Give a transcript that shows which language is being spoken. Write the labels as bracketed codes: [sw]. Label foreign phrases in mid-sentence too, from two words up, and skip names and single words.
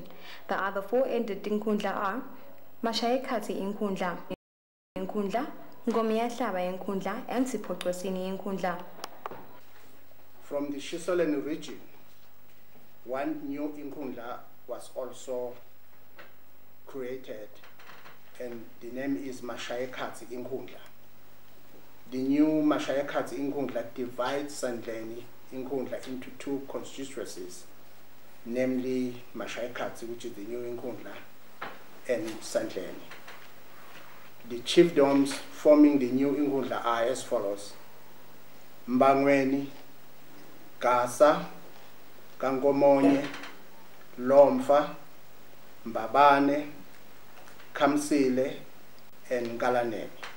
[en] The other 4 ended Tinkundla are Mashayekati Inkundla, Ngomiyahlaba Inkundla, and Siphoqosini Inkundla. From the Shisoleni region, 1 new Inkundla was also created, and the name is Mashayekati Inkundla. The new Mashayekati Inkundla divides Sandleni Inkundla into 2 constituencies, namely Mashayekati, which is the new Inkundla, and Sandleni. The chiefdoms forming the new Inkundla are as follows: Mbangweni, Gasa, Kangomonye, Lomfa, Mbabane, Kamsile, and Galaneni.